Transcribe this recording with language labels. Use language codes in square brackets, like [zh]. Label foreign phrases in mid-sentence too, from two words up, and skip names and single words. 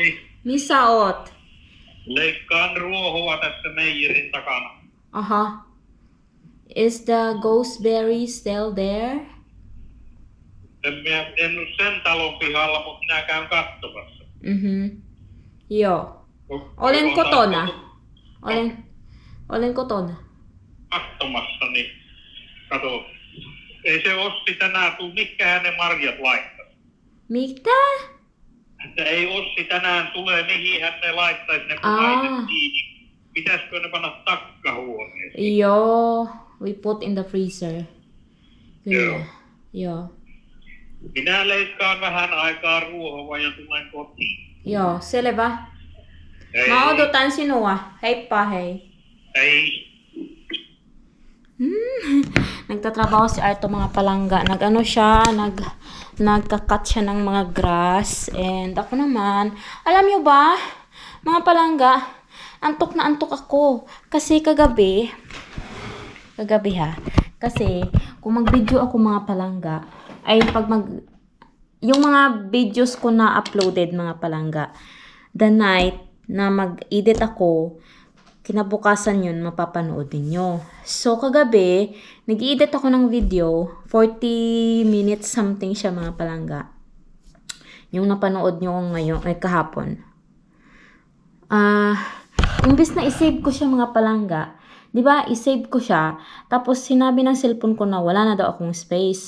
[fi] Missä oot? Leikkaan ruohoa tässä meijerin takana. Aha. [en] Is the gooseberry still there? [fi] En ole sen talon pihalla, mutta minä käyn katsomassa. Joo. Olen kotona. Olen kotona. Katsomassa, niin kato. Ei se Ossi tänään tuu, mihinkähän ne marjat laittaa. Mitä? Että ei Ossi tänään tule, mihin hän ne laittaisi ne punaiset kiinni. Pitäisikö ne panna takkahuoneeseen? Joo, [en] we put in the freezer. [fi] Kyllä. Joo. Minä leikkaan vähän aikaa ruohoa ja tulen kotiin. Joo, selvä. Hei. Mä odotan sinua. Heippa hei. Hei. [tl] Nagtatrabaho si Arto mga palangga. Nagka-cut siya ng mga grass. And ako naman, alam nyo ba, mga palangga, antok na antok ako. Kasi kagabi ha, kasi kung mag-video ako mga palangga, ay yung mga videos ko na uploaded mga palangga, [en] the night [tl] na mag-edit ako, kinabukasan yun, mapapanood ninyo. So, kagabi, nag-edit ako ng video, [en] 40 minutes something [tl] siya mga palangga. Yung napanood nyo ngayon, kahapon. Imbis na isave ko siya mga palangga, di ba, isave ko siya, tapos sinabi ng cellphone ko na wala na daw akong space.